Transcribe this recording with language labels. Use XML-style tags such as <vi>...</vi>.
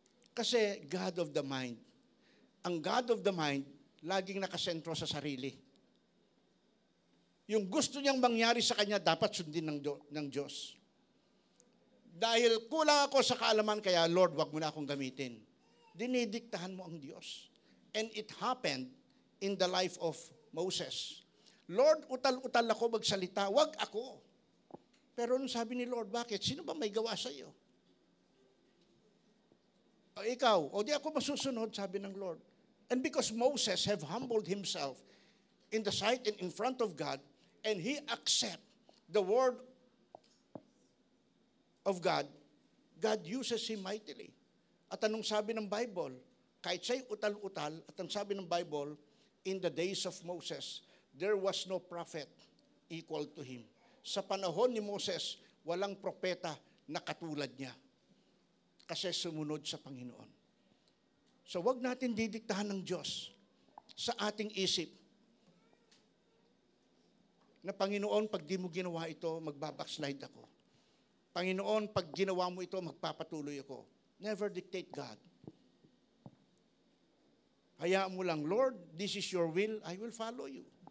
<tl>Kasi God of the mind. Ang God of the mind, laging nakasentro sa sarili. Yung gusto niyang mangyari sa kanya, dapat sundin ng Diyos. Dahil kulang ako sa kaalaman, kaya Lord, wag mo na akong gamitin. Dinidiktahan mo ang Diyos.</tl> <en>And it happened in the life of Moses.</en> <tl>Lord, utal-utal ako magsalita, wag ako. Pero nung sabi ni Lord, bakit? Sino ba may gawa sa iyo? O ikaw, o di ako masusunod, sabi ng Lord.</tl> <en>And because Moses have humbled himself in the sight and in front of God, and he accept the word of God, God uses him mightily.</en> <tl>At anong sabi ng Bible? Kahit siya'y utal-utal, at ang sabi ng Bible,</tl> <en>in the days of Moses, there was no prophet equal to him.</en> <tl>Sa panahon ni Moses, walang propeta na katulad niya. Kasi sumunod sa Panginoon. So wag natin didiktahan ng Diyos sa ating isip na Panginoon, pag di mo ginawa ito, magbabackslide ako. Panginoon, pag ginawa mo ito, magpapatuloy ako.</tl> <en>Never dictate God.</en> <tl>Hayaan mo lang,</tl> <en>Lord, this is your will, I will follow you.</en>